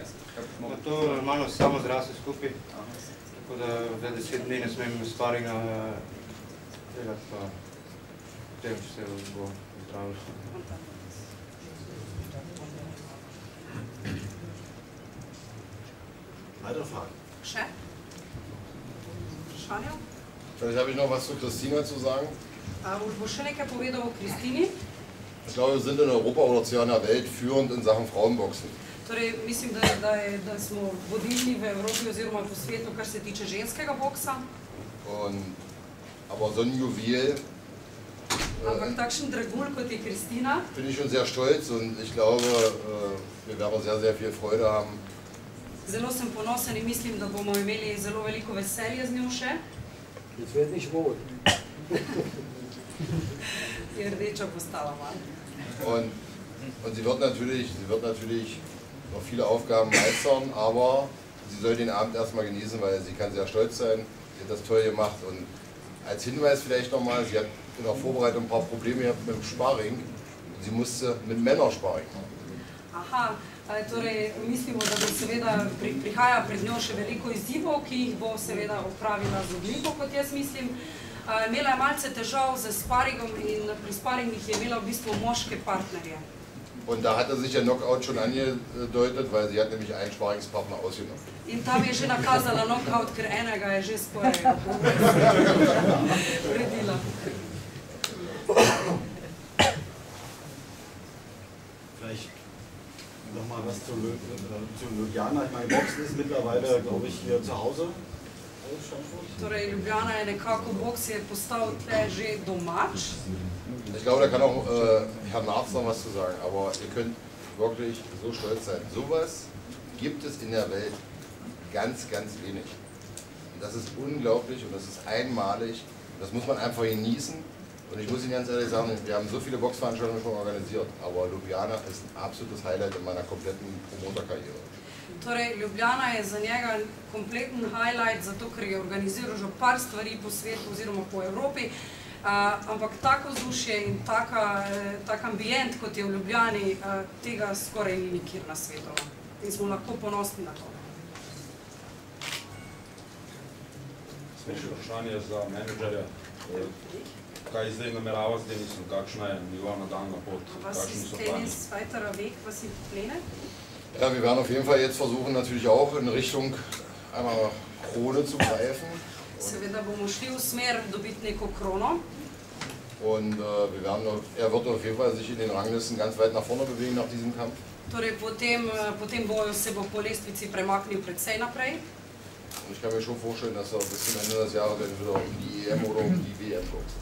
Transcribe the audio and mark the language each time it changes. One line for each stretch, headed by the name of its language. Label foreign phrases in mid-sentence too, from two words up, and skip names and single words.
Slovenian: To normalno samo zrasel skupaj, tako da za 10 dni ne smem sparinga delati, pa potem, če se bo zdravilo.
German: Weitere Fragen?
Slovenian: Še? Vprašanja?
German: Vielleicht habe ich noch was zu Christina zu sagen.
Slovenian: Boš še nekaj povedal o Kristini?
German: Ich glaube, wir sind in Europa oder sogar in der Welt führend in Sachen Frauenboxen.
Slovenian: Torej, mislim, da smo vodilni v Evropi oziroma po svetu, kar se tiče ženskega boksa.
German: Aber so ein Juwel
Slovenian: Ampak takšen dragulj, kot je Kristina,
German: bin ich schon sehr stolz und ich glaube, wir werden sehr, sehr viel Freude haben.
Slovenian: zelo sem ponosen in mislim, da bomo imeli zelo veliko veselje z njo še.
German: Jetzt wird nicht rot.
Slovenian: Je rdeča postala malo.
German: Und sie wird natürlich noch viele Aufgaben meistern, aber sie soll den Abend erstmal genießen, weil sie kann sehr stolz sein. Sie hat das toll gemacht und als Hinweis vielleicht nochmal, sie hat in der Vorbereitung ein paar Probleme gehabt mit dem Sparring. Sie musste mit Männern Sparring machen.
Slovenian: Aha, torej mislimo, da bo seveda prihaja pred njo še veliko izzivov, ki jih bo seveda opravila z odliko, kot jaz mislim. Imela je malce težav z sparingom in pri sparingih je imela v bistvu moške partnerje.
German: Und da hatte sich der Knockout schon angedeutet, weil sie hat nämlich einen Sparringspartner ausgenommen.
Slovenian: In tam je že nakazala knockout, ker enega je že skoraj uredila.
German: Vielleicht nochmal was zu Ljubljana. Ich meine, Boxen ist mittlerweile, glaube ich, hier zu Hause.
Slovenian: Torej, Ljubljana je nekako, boks je postal tle že domač.
German: Ich glaube, da kann auch Herr Narz noch was zu sagen, aber ihr könnt wirklich so stolz sein. Sowas gibt es in der Welt ganz, ganz wenig. Und das ist unglaublich und das ist einmalig. Das muss man einfach genießen. Und ich muss Ihnen ganz ehrlich sagen, wir haben so viele Boxveranstaltungen schon organisiert, aber Ljubljana ist ein absolutes Highlight in meiner kompletten Promoterkarriere.
Slovenian: Torej, Ljubljana je za njega kompleten highlight, zato ker je organiziral že par stvari po svetu oziroma po Evropi. Ampak tako vzdušje in tak ambient, kot je v Ljubljani, tega skoraj ni nikjer na svetu. in smo lahko ponosni na to. Še vprašanje za menedžerja. Kaj zdaj namerava z Denisom? Kakšna je njegova nadaljna pot?
German: Was ist Denis weiterer Weg? Was sind die Pläne? Ja, wir werden auf jeden Fall jetzt versuchen, natürlich auch in Richtung einer Krone zu greifen.
Slovenian: Seveda bomo šli v smer dobiti neko krono.
German: Und er wird auf jeden Fall sich in den Ranglisten ganz weit nach vorne bewegen nach diesem Kampf.
Slovenian: Torej, po tem boju se bo po lestvici premaknil precej naprej.
German: Und ich kann mir schon vorstellen, dass er bis zum Ende des Jahres entweder um die EM oder um die WM boxt.